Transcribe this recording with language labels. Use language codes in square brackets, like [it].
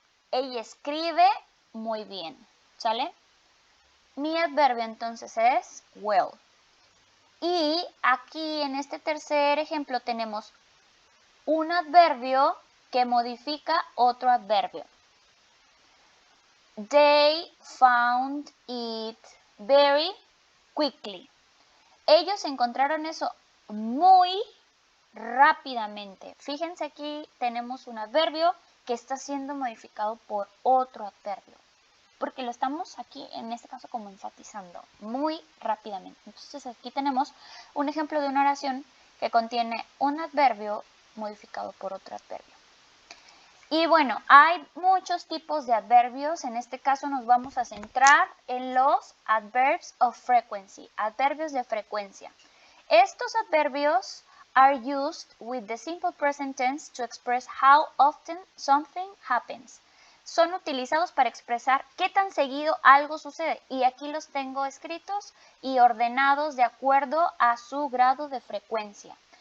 [es] Ella escribe muy bien, ¿sale? Mi adverbio entonces es well. Y aquí en este tercer ejemplo tenemos un adverbio que modifica otro adverbio. [en] They found it very quickly. [es] Ellos encontraron eso muy rápidamente. Fíjense, aquí tenemos un adverbio que está siendo modificado por otro adverbio, porque lo estamos aquí en este caso como enfatizando muy rápidamente. Entonces aquí tenemos un ejemplo de una oración que contiene un adverbio modificado por otro adverbio. Y bueno, hay muchos tipos de adverbios. En este caso nos vamos a centrar en los [en] adverbs of frequency, [es] adverbios de frecuencia. Estos adverbios [en] are used with the simple present tense to express how often something happens. [es] Son utilizados para expresar qué tan seguido algo sucede. Y aquí los tengo escritos y ordenados de acuerdo a su grado de frecuencia.